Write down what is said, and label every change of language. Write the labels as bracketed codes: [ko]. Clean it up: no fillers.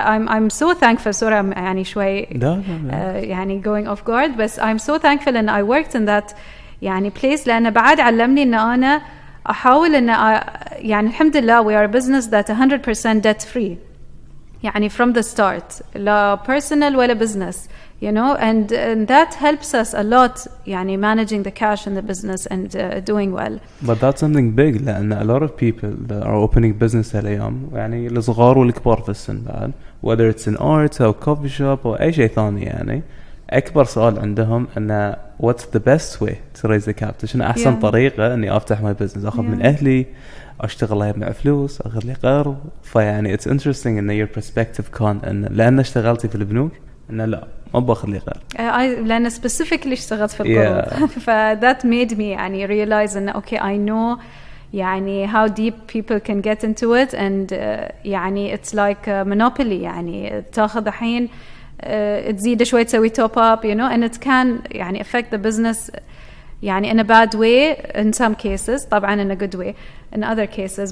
[en] I'm so thankful. sorry يعني شوي يعني going off guard, but I'm so thankful and I worked in that يعني place [ar] لأنه بعد علمني إن أنا أحاول إن يعني الحمد لله [en] we are a business that 100% debt free يعني from the start, لا personal ولا business, you know, and that helps us a lot يعني managing the cash in the business and doing well. But that's something big لأن a lot of people that are opening business [ar] اليوم يعني الصغار والكبار في السن بعد, [en] whether it's in art أو coffee shop أو أي شيء ثاني, يعني أكبر سؤال عندهم أن what's the best way to raise the capital, [ar] شنو أحسن طريقة إني أفتح [en] my business, [ar] أخذ من أهلي, أشتغل أجمع فلوس, أخذ لي قرض. فيعني [en] it's interesting [ar] إن [en] your perspective [ar] كان إن لأن اشتغلتي في البنوك إن لا ما باخذ لي قرض. لأن specifically اشتغلت في القروض. [en] that made me يعني realize إن okay I know يعني how deep people can get into it and يعني it's like a monopoly يعني [ar] تأخذ الحين تزيد شوي تسوي [en] top up, you know, and it can يعني affect the business يعني in a bad way in some cases, طبعا in a good way in other cases.